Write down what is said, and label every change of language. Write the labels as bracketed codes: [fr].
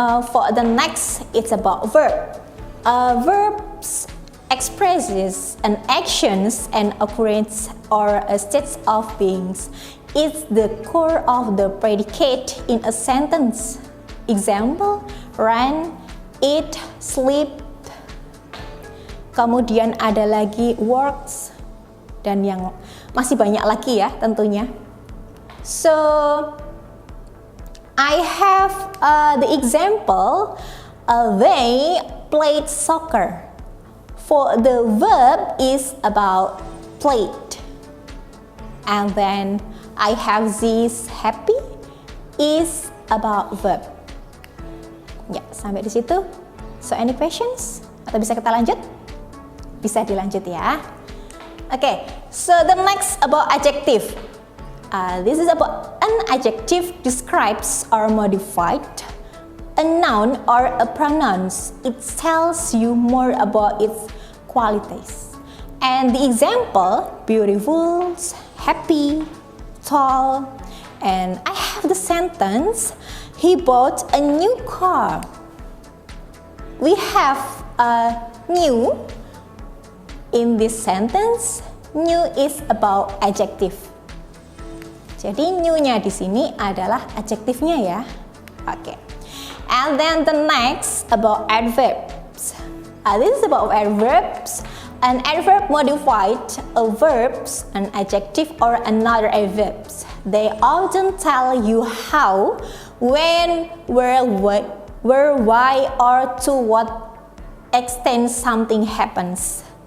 [en] For the next, it's about verb. Verbs expresses an actions and occurrence or a state of beings. It's the core of the predicate in a sentence. Example, run, eat, sleep. [id] Kemudian ada lagi works dan yang masih banyak lagi ya tentunya. [en] So I have the example, they played soccer. For the verb is about played. And then I have this happy is about verb. [id] Ya, sampai di situ. [en] So any questions? [id] Atau bisa kita lanjut? Bisa dilanjut ya. [en] Okay, so the next about adjective. This is about an adjective describes or modified a noun or a pronouns. It tells you more about its qualities. And the example, beautiful, happy, tall. And I have the sentence, he bought a new car. We have a new in this sentence. New is about adjective. [id] Jadi new-nya di sini adalah adjektifnya ya. Oke. [en] And then the next about adverbs. This is about adverbs. An adverb modified a verbs, an adjective or another adverbs. They often tell you how, when, where, why, or to what extent something happens.